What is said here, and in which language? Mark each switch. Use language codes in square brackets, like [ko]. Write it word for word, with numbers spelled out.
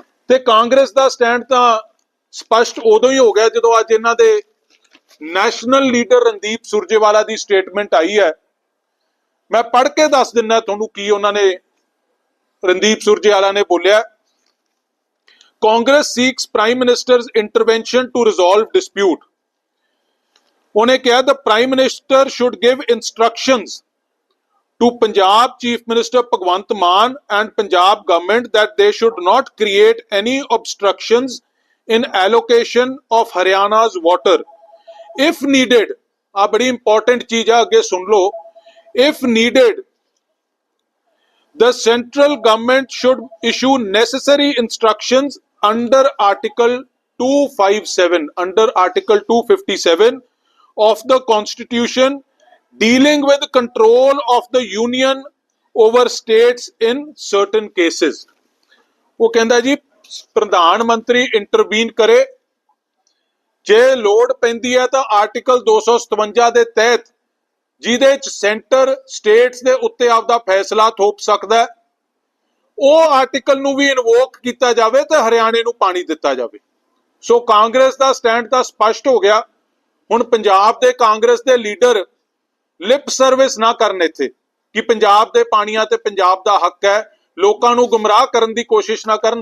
[pa] ਤੇ ਕਾਂਗਰਸ ਦਾ ਸਟੈਂਡ ਤਾਂ ਸਪਸ਼ਟ ਉਦੋਂ ਹੀ ਹੋ ਗਿਆ ਜਦੋਂ ਅੱਜ ਇਹਨਾਂ ਦੇ ਨੈਸ਼ਨਲ ਲੀਡਰ ਰਣਦੀਪ ਸੁਰਜੇਵਾਲਾ ਦੀ ਸਟੇਟਮੈਂਟ ਆਈ ਹੈ। ਮੈਂ ਪੜ੍ਹ ਕੇ ਦੱਸ ਦਿੰਦਾ ਤੁਹਾਨੂੰ ਕੀ ਉਹਨਾਂ ਨੇ, ਰਣਦੀਪ ਸੁਰਜੇਵਾਲਾ ਨੇ ਬੋਲਿਆ, Congress [en] seeks prime minister's intervention to resolve dispute. [pa] ਉਹਨੇ ਕਿਹਾ [en] the prime minister should give instructions to Punjab chief minister Bhagwant Mann and Punjab government that they should not create any obstructions in allocation of Haryana's water if needed. [pa] ਆ ਬੜੀ important ਚੀਜ਼ ਆ, ਅੱਗੇ ਸੁਣ ਲਓ, [en] if needed the central government should issue necessary instructions under Article two fifty-seven, under Article two fifty-seven of the Constitution, dealing with control of the union over states in certain cases. [pa] ਉਹ ਕਹਿੰਦਾ ਜੀ ਪ੍ਰਧਾਨ ਮੰਤਰੀ intervene ਕਰੇ ਜੇ ਲੋੜ ਪੈਂਦੀ ਹੈ ਤਾਂ ਆਰਟੀਕਲ ਦੋ ਸੌ ਸਤਵੰਜਾ ਦੇ ਤਹਿਤ ਜਿਹਦੇ ਚ ਸੈਂਟਰ ਸਟੇਟਸ ਦੇ ਉੱਤੇ ਆਪਦਾ ਫੈਸਲਾ ਥੋਪ ਸਕਦਾ ਹੈ, ਉਹ ਆਰਟੀਕਲ ਨੂੰ ਵੀ ਇਨਵੋਕ ਕੀਤਾ ਜਾਵੇ ਤੇ ਹਰਿਆਣੇ ਨੂੰ ਪਾਣੀ ਦਿੱਤਾ ਜਾਵੇ। ਸੋ ਕਾਂਗਰਸ ਦਾ ਸਟੈਂਡ ਤਾਂ ਸਪਸ਼ਟ ਹੋ ਗਿਆ। ਹੁਣ ਪੰਜਾਬ ਦੇ ਕਾਂਗਰਸ ਦੇ ਲੀਡਰ ਲਿਪ ਸਰਵਿਸ ਨਾ ਕਰਨ ਇੱਥੇ ਕਿ ਪੰਜਾਬ ਦੇ ਪਾਣੀਆਂ ਤੇ ਪੰਜਾਬ ਦਾ ਹੱਕ ਹੈ, ਲੋਕਾਂ ਨੂੰ ਗੁੰਮਰਾਹ ਕਰਨ ਦੀ ਕੋਸ਼ਿਸ਼ ਨਾ ਕਰਨ।